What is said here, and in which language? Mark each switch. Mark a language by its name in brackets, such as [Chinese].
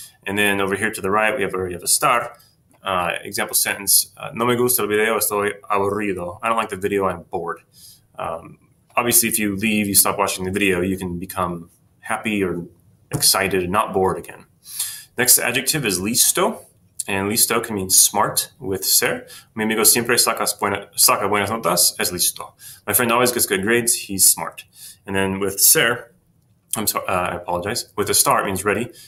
[English] And then over here to the right, we have a star. Example sentence, [Spanish] no me gusta el video, estoy aburrido. [English] I don't like the video, I'm bored. Obviously, if you leave, you stop watching the video, you can become happy or excited and not bored again. Next adjective is listo. And listo can mean smart with ser. [Spanish] Mi amigo siempre saca buenas notas, es listo. [English] My friend always gets good grades, he's smart. And then with ser, I apologize. With a star, it means ready.